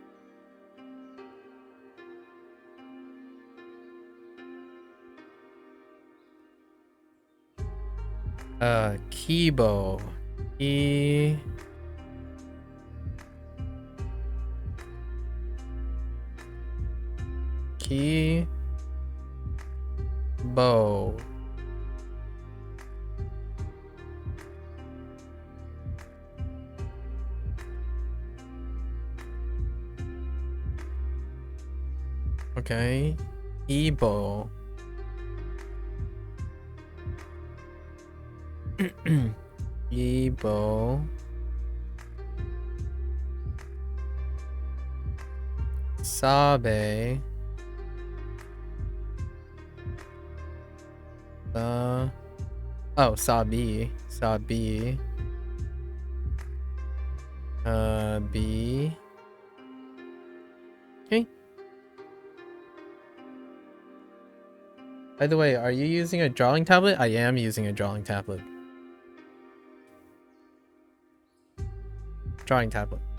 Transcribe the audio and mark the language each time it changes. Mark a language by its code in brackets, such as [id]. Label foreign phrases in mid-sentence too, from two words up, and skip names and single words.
[en] Kibo. Ki. Ki. Bo. Okay. Ibo. Ibo. Sabe. Oh, sabi. Sabi. B. Okay. By the way, are you using a drawing tablet? I am using a drawing tablet. Drawing tablet.